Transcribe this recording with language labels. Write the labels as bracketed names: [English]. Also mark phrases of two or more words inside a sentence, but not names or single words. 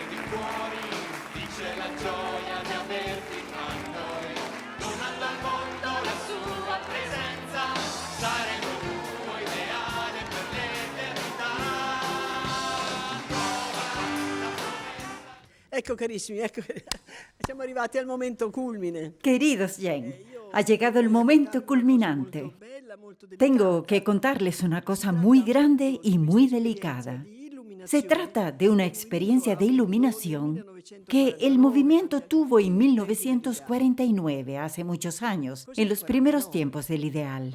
[Italian] fuori, dice la gioia di averti tra noi, donando al mondo la sua presenza, saremo il tuo ideale per l'eternità. Ecco carissimi, ecco, siamo arrivati al momento culmine. [Spanish] Queridos Jen, ha llegado el momento culminante. Tengo que contarles una cosa muy grande y muy delicada. Se trata de una experiencia de iluminación que el movimiento tuvo en 1949, hace muchos años, en los primeros tiempos del ideal.